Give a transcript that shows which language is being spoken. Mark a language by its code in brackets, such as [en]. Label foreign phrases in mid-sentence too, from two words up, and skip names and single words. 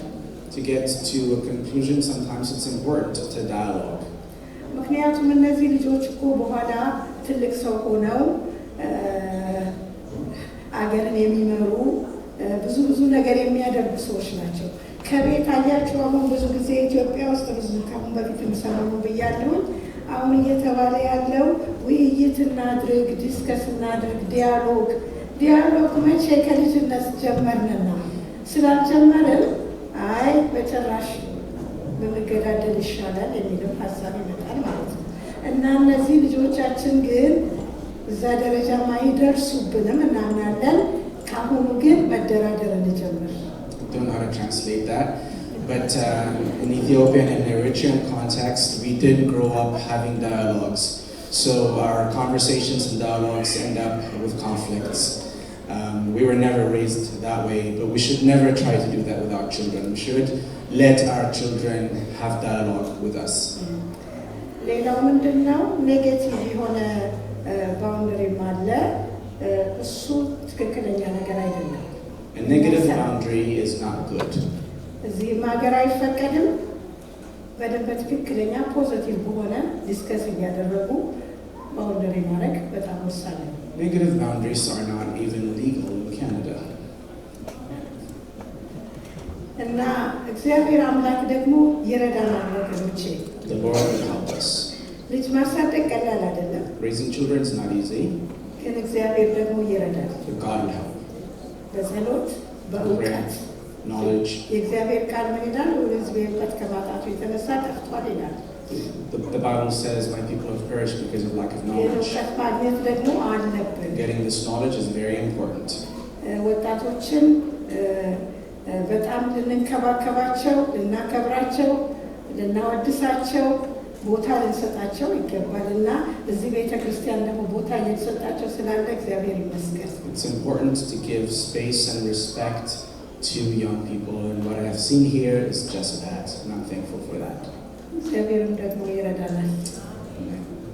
[en] To get to a conclusion, sometimes it's important to dialogue. [am] ምክንያቱም እነዚህ ልጆች እኮ በኋላ ትልቅ ሰው ሆነው አገርን የሚመሩ ብዙ ነገር የሚያደርጉ ሰዎች ናቸው። ከቤት አያቸው አሁን ብዙ ጊዜ ኢትዮጵያ ውስጥ ብዙ ካሁን በፊት እንሰማው ብያለሁ። አሁን እየተባለ ያለው ውይይት እናድርግ፣ ዲስከስ እናድርግ፣ ዲያሎግ መቼ ከልጅነት ጀመርንና ስላልጀመርን አይ በጭራሽ በመገዳደል ይሻላል የሚለው ሀሳብ ይመጣል ማለት ነው። እና እነዚህ ልጆቻችን ግን እዛ ደረጃ ማይደርሱብንም እናምናለን። ካሁኑ ግን መደራደር እንጀምር። [en] I don't know how to translate that, but in Ethiopian and Eritrean context, we did grow up having dialogues. So our conversations and dialogues end up with conflicts. We were never raised that way, but we should never try to do that with our children. We should let our children have dialogue with us. [am] ሌላው ምንድነው ኔጌቲቭ የሆነ ባውንደሪ ማለ እሱ ትክክለኛ ነገር አይደለም። [en] A negative boundary is not good. [am] እዚህ ማገር አይፈቀድም። በደንብ ትክክለኛ ፖዚቲቭ በሆነ ዲስከስ እያደረጉ ባውንደሪ ማድረግ በጣም ወሳኝ ነው። [en] Negative boundaries are not even legal in Canada. [am] እና እግዚአብሔር አምላክ ደግሞ ይረዳናል ወገኖቼ። [en] The Lord will help us. [am] ልጅ ማሳደግ ቀላል አይደለም። [en] Raising children is not easy. [am] ግን እግዚአብሔር ደግሞ ይረዳል። [en] But God will help. [am] በጸሎት በእውቀት [en] knowledge. [am] የእግዚአብሔር ቃል ምን ይላል? ወደዚህ በእውቀት ከማጣቱ የተነሳ ጠፍቷል ይላል። [en] The Bible says my people have perished because of lack of knowledge. [am] የእውቀት ማግኘት ደግሞ አለብን። [en] Getting this knowledge is very important. [am] ወጣቶችን በጣም ልንከባከባቸው፣ ልናከብራቸው፣ ልናወድሳቸው፣ ቦታ ልንሰጣቸው ይገባልና እዚህ ቤተክርስቲያን ደግሞ ቦታ እየተሰጣቸው ስላለ እግዚአብሔር ይመስገን። [en] It's important to give space and respect to young people, and what I have seen here is just that, and I'm thankful for that. [am] እግዚአብሔርም ደግሞ ይረዳናል። [en] Amen.